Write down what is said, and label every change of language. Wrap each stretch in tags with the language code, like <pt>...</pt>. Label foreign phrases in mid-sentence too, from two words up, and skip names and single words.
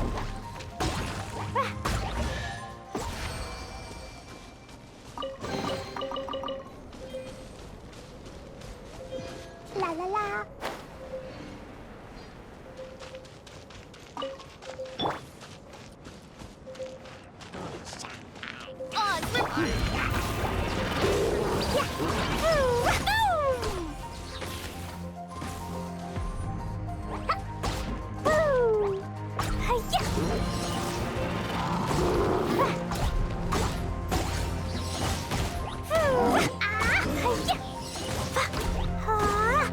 <en>La la la. Oh, it's slippery. Yeah. Ooh, wahoo! Ha. Ooh. Hi-ya. Ooh. Ah, hi-ya. Ah.</en>